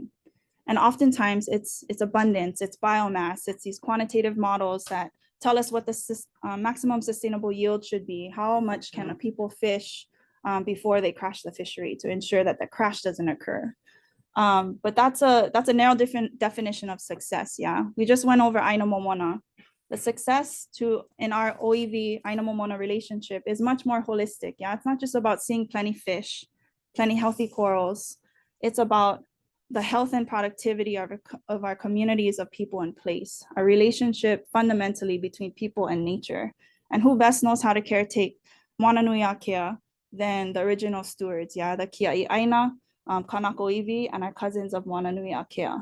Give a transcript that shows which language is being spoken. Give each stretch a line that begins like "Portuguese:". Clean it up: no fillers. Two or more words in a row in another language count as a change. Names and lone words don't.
English: And oftentimes it's abundance, it's biomass, it's these quantitative models that tell us what the maximum sustainable yield should be, how much can people fish before they crash the fishery to ensure that the crash doesn't occur. But that's a narrow different definition of success. Yeah, we just went over
Hawaiian: Aina Momona.
English: The success in our
Hawaiian: ʻŌiwi Aina Momona
English: relationship is much more holistic. Yeah, it's not just about seeing plenty fish, plenty healthy corals. It's about the health and productivity of our communities of people in place, a relationship fundamentally between people and nature. And who best knows how to caretake Moananui Akea than the original stewards, yeah, the
Hawaiian: Kia'i Aina, Kanako ʻiwi,
English: and our cousins of Moananui Akea.